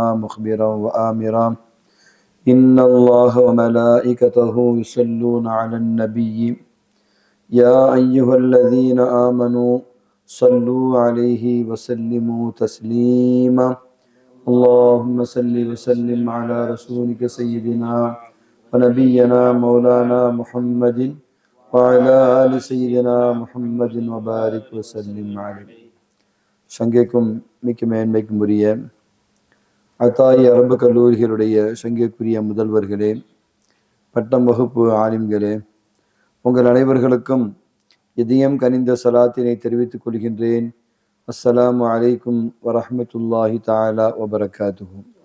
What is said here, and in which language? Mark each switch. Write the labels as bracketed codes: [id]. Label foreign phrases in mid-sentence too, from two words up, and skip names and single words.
[ar] مخبرا وآمرا إن الله وملائكته يصلون على النبي يا أيها الذين آمنوا صلوا عليه وسلموا تسليما اللهم صل وسلم على رسولك سيدنا ونبينا مولانا محمد وعلى آل سيدنا محمد وبارك وسلم عليه. [ta] சங்கைக்கும் மிக்க மேன்மைக்கும் உரிய அத்தாயி அரபு கல்லூரிகளுடைய சங்கைக்குரிய முதல்வர்களே, பட்டம் வகுப்பு ஆலிம்களே, உங்கள் அனைவர்களுக்கும் இதயம் கனிந்த சலாத்தினை தெரிவித்துக் கொள்கின்றேன். [ar] السلام عليكم ورحمة الله تعالى وبركاته.